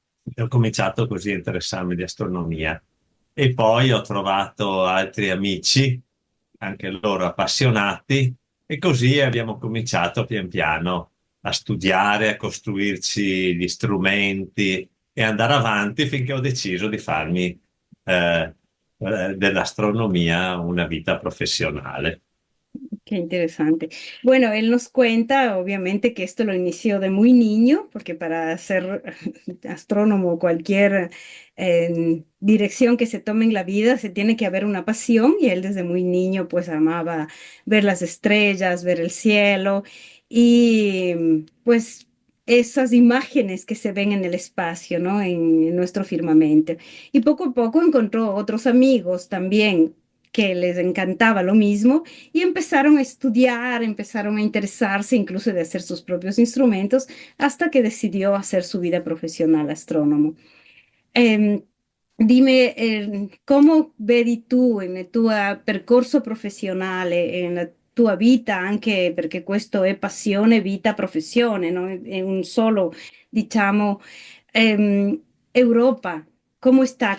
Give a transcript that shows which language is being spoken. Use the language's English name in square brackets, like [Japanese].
[Italian] E ho cominciato così a interessarmi di astronomia. E poi ho trovato altri amici, anche loro appassionati, e così abbiamo cominciato pian piano a studiare, a costruirci gli strumenti e andare avanti finché ho deciso di farmi dell'astronomia una vita professionale. [Spanish] Qué interesante. Bueno, él nos cuenta, obviamente, que esto lo inició de muy niño, porque para ser astrónomo, cualquier dirección que se tome en la vida, se tiene que haber una pasión, y él desde muy niño, pues amaba ver las estrellas, ver el cielo, y pues esas imágenes que se ven en el espacio, ¿no? En nuestro firmamento. Y poco a poco encontró otros amigos también que les encantaba lo mismo y empezaron a estudiar, empezaron a interesarse incluso de hacer sus propios instrumentos hasta que decidió hacer su vida profesional astrónomo. [Italian] Ehm, Dimmi, come vedi tu nel tuo percorso professionale e nella tua vita, anche perché questo è passione, vita, professione, no? È un solo, diciamo, Europa. Come sta?